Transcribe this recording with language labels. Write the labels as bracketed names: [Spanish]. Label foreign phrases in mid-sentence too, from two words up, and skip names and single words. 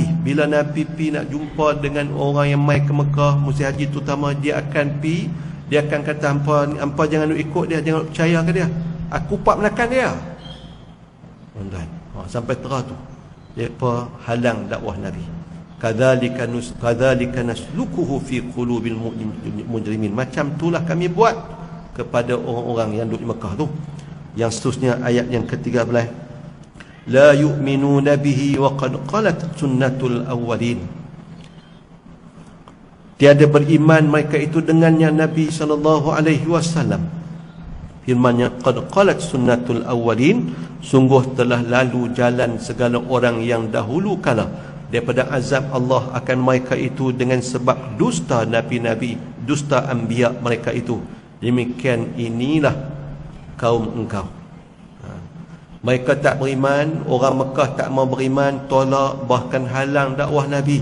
[Malay] Bila Nabi pi nak jumpa dengan orang yang mai ke Mekah musim haji terutama, dia akan pi, dia akan kata hampa jangan duk ikut dia, jangan duk percaya ke dia. Aku pak menakan dia. Tuan-tuan, sampai terah tu depa halang dakwah Nabi. [Arabic] كذلك نسلكه في قلوب المجرمين. [Malay] Macam itulah kami buat kepada orang-orang yang duduk di Mekah tu. Yang seterusnya ayat yang ke-13, [Arabic] لا يؤمنون به وقد خلت سنة الأولين. [Malay] Tiada beriman mereka itu dengannya Nabi [Arabic] صلى الله عليه وسلم. [Malay] Firman-Nya [Arabic] قد خلت سنة الأولين, [Malay] sungguh telah lalu jalan segala orang yang dahulu kala daripada azab Allah akan mereka itu dengan sebab dusta nabi-nabi, dusta anbiya mereka itu. Demikian inilah kaum engkau. Mereka tak beriman, orang Mekah tak mau beriman, tolak, bahkan halang dakwah Nabi.